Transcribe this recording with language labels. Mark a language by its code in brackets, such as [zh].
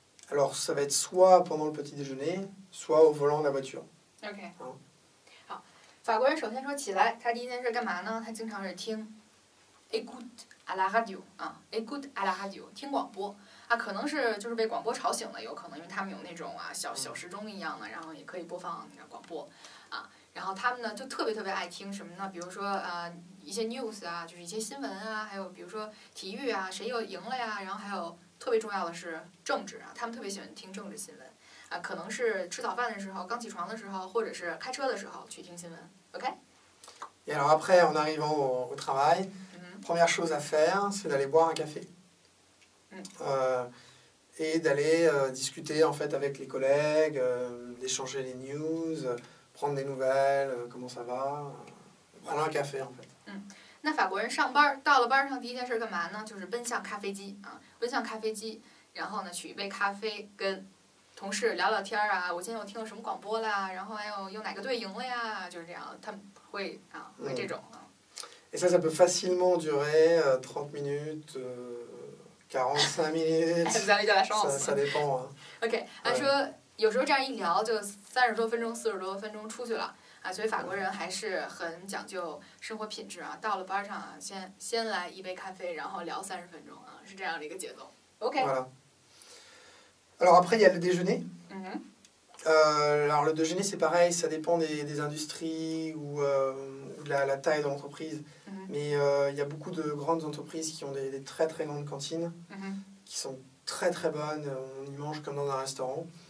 [fr] Alors ça va être soit pendant le petit déjeuner, soit au volant de la voiture. [zh] OK， 好，法国人首先说起来，他第一件事干嘛呢？他经常是听 [fr] écoute à la radio [zh] 啊 ， [fr] écoute à la radio [zh] 听广播啊，可能是就是被广播吵醒了，有可能因为他们有那种小时钟一样的，然后也可以播放那个广播啊。然后他们呢就特别爱听什么呢？比如说一些 news 啊，就是一些新闻啊，还有比如说体育啊，谁又赢了呀？然后还有特别重要的是政治啊，他们特别喜欢听政治新闻啊，可能是吃早饭的时候、刚起床的时候，或者是开车的时候去听新闻。 OK。 [fr] Et alors après, en arrivant au travail, première chose à faire, c'est d'aller boire un café. Et d'aller discuter en fait avec les collègues, d'échanger les news, prendre des nouvelles, comment ça va, prendre un café en fait. [zh] 那法国人上班到了班上第一件事干嘛呢？就是奔向咖啡机啊，奔向咖啡机，然后呢取一杯咖啡，跟同事聊聊天啊。我今天又听了什么广播啦，然后还有哪个队赢了呀，就是这样，他们会会这种啊。 [fr] Et ça peut facilement durer 30 minutes, 45 minutes. Vous avez de la chance. Ça dépend. [zh] OK， 他说有时候这样一聊就30多分钟、40多分钟出去了啊，所以法国人还是很讲究生活品质啊。到了班上啊，先来一杯咖啡，然后聊30分钟啊，是这样的一个节奏。 OK。 [fr] Voilà. Alors après, il y a le déjeuner. Alors le déjeuner, c'est pareil, ça dépend des industries ou de la taille de l'entreprise. Mais il y a beaucoup de grandes entreprises qui ont des très grandes cantines, qui sont très bonnes, on y mange comme dans un restaurant.